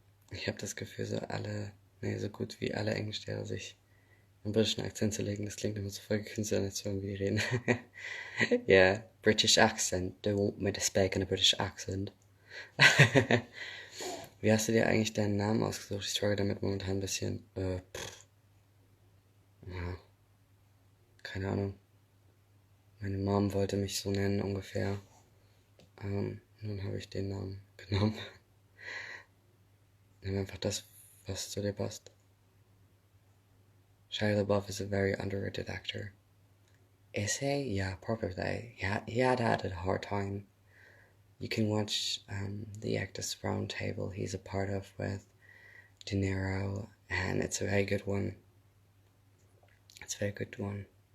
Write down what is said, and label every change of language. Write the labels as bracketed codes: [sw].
[de] Ich habe das Gefühl, so gut wie alle Englischlehrer sich einen britischen Akzent zu legen, das klingt immer so voll gekünstelt, so irgendwie reden. [en] Yeah, British accent. They want me to speak in a British accent. [de] Wie hast du dir eigentlich deinen Namen ausgesucht? Ich struggle damit momentan ein bisschen. Ja, keine Ahnung. Meine Mom wollte mich so nennen ungefähr. Nun habe ich den Namen genommen. Nimm einfach das, was zu dir passt. [en] Shia LaBeouf is a very underrated actor. Is he? Yeah, probably. He had a hard time. You can watch the Actors Roundtable he's a part of with De Niro, and it's a very good one. It's a very good one.